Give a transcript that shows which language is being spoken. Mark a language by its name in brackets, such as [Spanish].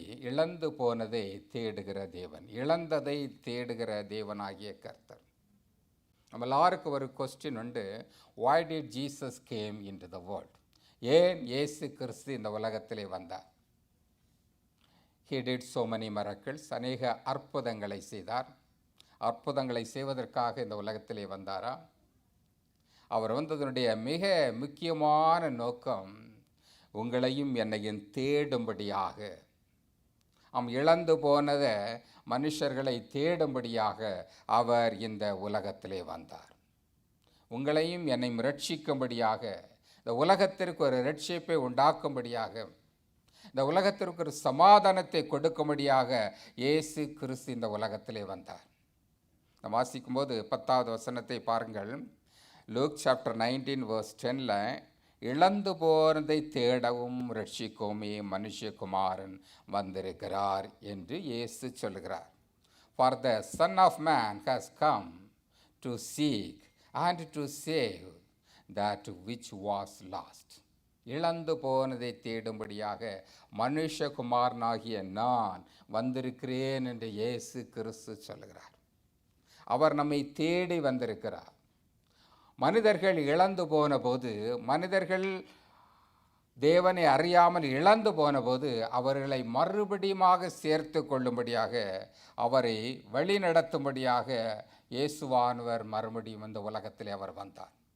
[Tamil] இழந்து போனதை தேடுகிற தேவன், இழந்ததை தேடுகிற தேவனாகிய கர்த்தர். நம்ம எல்லாருக்கும் ஒரு கொஸ்டின் உண்டு. [English] Why did Jesus came into the world? [Tamil] ஏன் இயேசு கிறிஸ்து இந்த உலகத்திலே வந்தார்? [English] He did so many miracles. [Tamil] அநேக அற்புதங்களை செய்தார். அற்புதங்களை செய்வதற்காக இந்த உலகத்திலே வந்தாரா? அவர் வந்ததனுடைய மிக முக்கியமான நோக்கம் உங்களையும் என்னையும் தேடும்படியாக, இழந்து போனதை மனுஷர்களை தேடும்படியாக அவர் இந்த உலகத்திலே வந்தார். உங்களையும் என்னையும் ரட்சிக்கும்படியாக, இந்த உலகத்திற்கு ஒரு ரட்சிப்பை உண்டாக்கும்படியாக, இந்த உலகத்திற்கு ஒரு சமாதானத்தை கொடுக்கும்படியாக இயேசு கிறிஸ்து இந்த உலகத்திலே வந்தார். நாம் வாசிக்கும்போது 10வது வசனத்தை பாருங்கள். லூக் சாப்டர் 19 verse 10ல் இழந்து போனதை தேடவும் ரட்சிக்கவுமே மனுஷகுமாரன் வந்திருக்கிறார் என்று இயேசு சொல்கிறார். [English] For the Son of Man has come to seek and to save that which was lost. [Tamil] இழந்து போனதை தேடும்படியாக மனுஷகுமாரனாகிய நான் வந்திருக்கிறேன் என்று இயேசு கிறிஸ்து சொல்கிறார். அவர் நம்மை தேடி வந்திருக்கிறார். மனிதர்கள் இழந்து போன போது, மனிதர்கள் தேவனை அறியாமல் இழந்து போன போது அவர்களை மறுபடியுமாக சேர்த்து கொள்ளும்படியாக, அவரை வழி நடத்தும்படியாக இயேசுவானவர் மறுபடியும் இந்த உலகத்திலே அவர் வந்தார்.